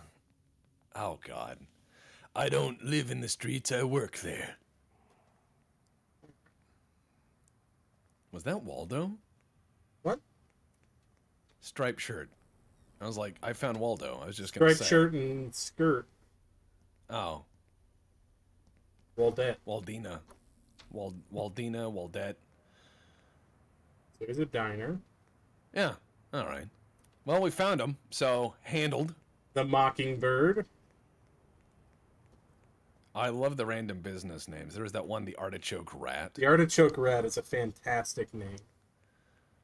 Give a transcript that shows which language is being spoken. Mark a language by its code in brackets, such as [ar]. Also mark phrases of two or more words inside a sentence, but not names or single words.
[en] Oh, God. I don't live in the streets, I work there. Was that Waldo? What? Striped shirt. I was like, I found Waldo. I was just going to say. Striped shirt and skirt. Oh. Waldette. Waldina. Waldina, Waldette. So there's a diner. Yeah. All right. Well, we found him, so handled. The Mockingbird. I love the random business names. There was that one, the Artichoke Rat. The Artichoke Rat is a fantastic name.